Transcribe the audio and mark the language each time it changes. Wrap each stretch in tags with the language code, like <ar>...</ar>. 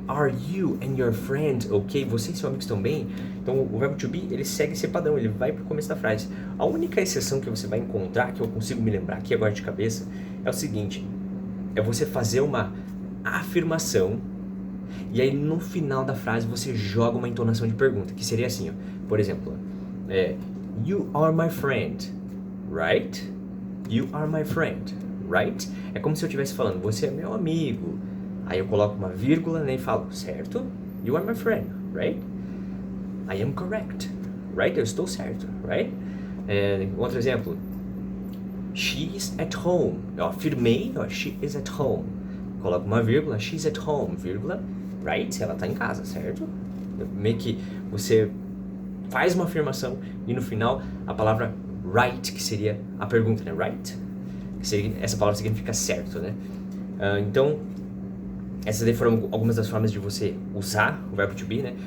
<en>Are you and your friend okay?</en> <pt>Você e seu amigo estão bem? Então, o verbo to be, ele segue esse padrão, ele vai pro começo da frase. A única exceção que você vai encontrar, que eu consigo me lembrar aqui agora de cabeça, é o seguinte, é você fazer uma afirmação e aí no final da frase você joga uma entonação de pergunta, que seria assim, ó, por exemplo,</pt> <en>you are my friend, right? You are my friend, right?</en> <pt>É como se eu estivesse falando, você é meu amigo. Aí eu coloco uma vírgula, né, e falo, certo?</pt> <en>You are my friend, right? I am correct, right?</en> <pt>Eu estou certo,</pt> <en>right?</en> <pt>Outro exemplo,</pt> <en>she is at home.</en> <pt>Eu afirmei, ó,</pt> <en>she is at home.</en> <pt>Coloco uma vírgula,</pt> <en>she's at home,</en> <pt>vírgula, right? Ela está em casa, certo? Meio que você faz uma afirmação e no final a palavra right, que seria a pergunta, né? Right? Essa palavra significa certo, né? Então, essas daí foram algumas das formas de você usar o verbo to be, né?</pt>